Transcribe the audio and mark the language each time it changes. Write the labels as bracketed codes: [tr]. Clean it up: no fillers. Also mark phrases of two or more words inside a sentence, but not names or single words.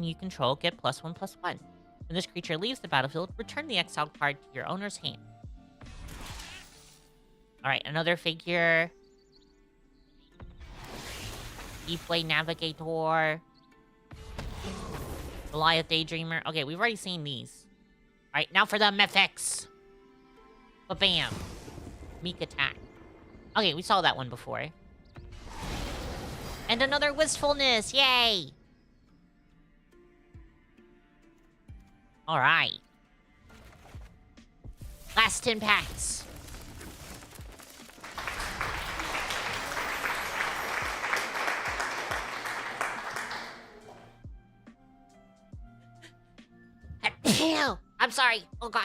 [en] Other Kithkin you control get +1/+1. When this creature leaves the battlefield, return the exiled card to your owner's hand. Alright, another figure. Deepway Navigator. Goliath Daydreamer. Okay, we've already seen these. Alright, now for the mythics. Ba-bam. Meek attack. Okay, we saw that one before. And another Wistfulness. Yay! Alright. Last 10 packs. I'm sorry. Oh gosh.